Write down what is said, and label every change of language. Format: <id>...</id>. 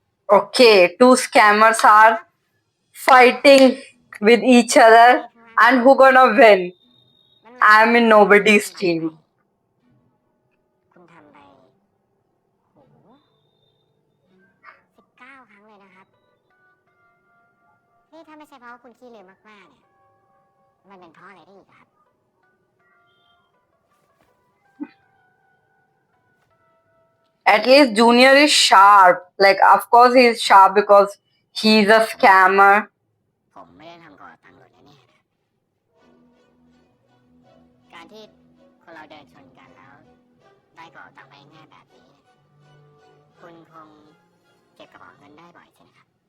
<en>Okay, two scammers are fighting with each other, and who gonna win? I'm in nobody's team.</en> <th>คุณทำไปโห19 ครั้งเลยนะครับ นี่ถ้าไม่ใช่เพราะว่าคุณขี้ลืมมากๆเนี่ย มันเป็นเพราะอะไรได้อีกครับ</th> <en>At least Junior is sharp. Like, of course, he's sharp because he's a scammer.</en> <th>ผมไม่ได้ทำก่อตังหล่นแน่ๆนะการที่คนเราเดินชนกันแล้ว ได้ก่อตังไปง่ายแบบนี้ คุณคงเก็บกระเป๋าเงินได้บ่อยใช่ไหมครับ</th>